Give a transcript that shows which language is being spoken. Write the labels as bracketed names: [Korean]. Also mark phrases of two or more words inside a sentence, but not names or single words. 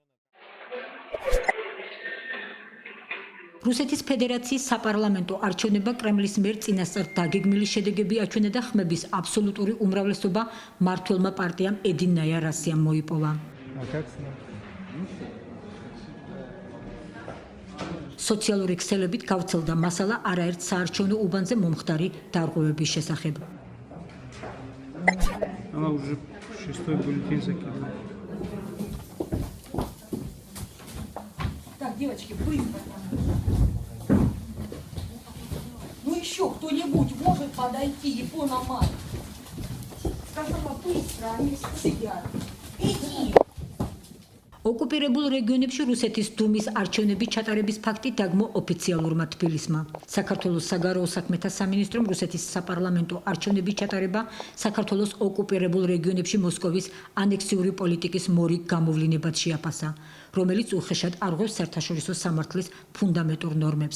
[Georgian] რუსეთის ფედერაციის საპარლამენტო არჩევნება კრემლის მიერ წინასწარ დაგეგმილი შედეგები აჩვენა და ხმების აბსოლუტური უმრავლესობა მმართველმა პარტიამ ედინაია რასიამ მოიპოვა. სოციალური ქსელებით გავრცელდა მასალა არაერთ საარჩევნო უბანზე მომხდარი დარღვევების შესახებ. [Russian] Ну еще кто-нибудь может подойти и поломать. Сказала быстро, они сидят. Иди! [Georgian] ოკუპირებულ რეგიონებში რუსეთის დუმის არჩევნების ჩატარების ფაქტი დაგმო ოფიციალურმა თბილისმა. საქართველოს საგარეო საქმეთა სამინისტრომ რუსეთის საპარლამენტო არჩევნების ჩატარება საქართველოს ოკუპირებულ რეგიონებში მოსკოვის ანექსიური პოლიტიკის მორიგ გამოვლინებად შეაფასა, რომელიც უხეშად არღვევს საერთაშორისო სამართლის ფუნდამენტურ ნორმებს.